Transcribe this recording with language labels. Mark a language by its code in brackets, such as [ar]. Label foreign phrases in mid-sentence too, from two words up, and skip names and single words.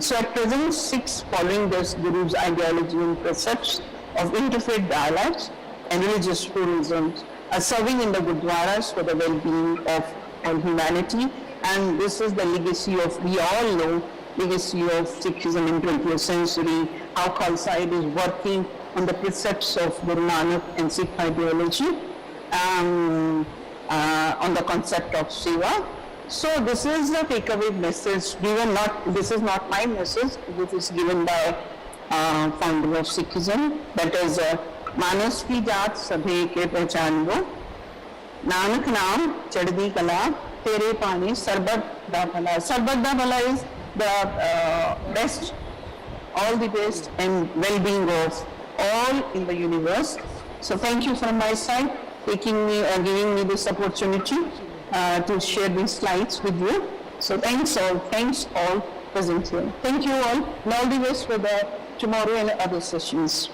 [en] So at present, Sikhs following this Guru's ideology and precepts of interfaith dialogues and religious pluralism are serving in the Gurdwaras for the well-being of all humanity, and this is the legacy of, we all know, legacy of Sikhism in 20th century, how Khalsa is working on the precepts of Guru Nanak and Sikh ideology, on the concept of Seva. So this is the takeaway message given, this is not my message, this is given by founder of Sikhism, that is [pa] ਮਾਣਸ ਕੀ ਜਾਤ ਸਭੈ ਕੇ ਪਹਿਚਾਨ ਵੋ, ਨਾਨਕ ਨਾਮ ਚੜ੍ਹਦੀ ਕਲਾ, ਤੇਰੇ ਭਾਣੇ ਸਰਬੱਤ ਦਾ ਭਲਾ. ਸਰਬੱਤ ਦਾ ਭਲਾ [en] is the best, all the best and well-being of all in the universe. So thank you from my side, giving me this opportunity to share these slides with you. So thanks all present here. Thank you all, and all the best for the tomorrow and other sessions.